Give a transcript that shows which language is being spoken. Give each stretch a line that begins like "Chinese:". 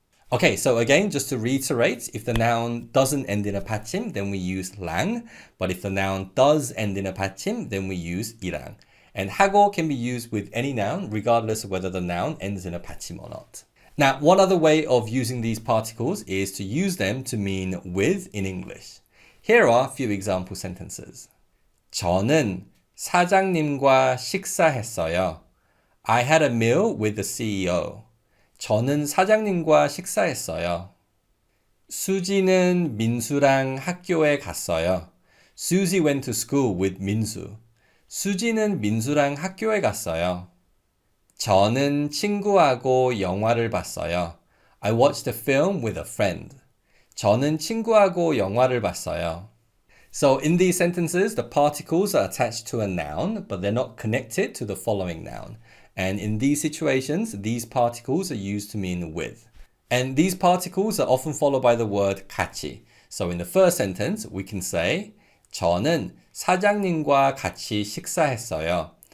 English: Okay, so again, just to reiterate, if the noun doesn't end in a 받침, then we use 랑. But if the noun does end in a 받침, then we use 이랑. And 하고 can be used with any noun, regardless of whether the noun ends in a 받침 or not. Now, one other way of using these particles is to use them to mean with in English. Here are a few example sentences.
Korean: 저는 사장님과 식사했어요.
English: I had a meal with the CEO.
Korean: 저는 사장님과 식사했어요. 수지는 민수랑 학교에 갔어요.
English: Susie went to school with 민수.
Korean: 수지는 민수랑 학교에 갔어요. 저는 친구하고 영화를 봤어요.
English: I watched a film with a friend.
Korean: 저는 친구하고 영화를 봤어요.
English: So in these sentences, the particles are attached to a noun, but they're not connected to the following noun. And in these situations, these particles are used to mean with. And these particles are often followed by the word 같이. So in the first sentence, we can say
Korean: 저는 사장님과 같이 식사했어요.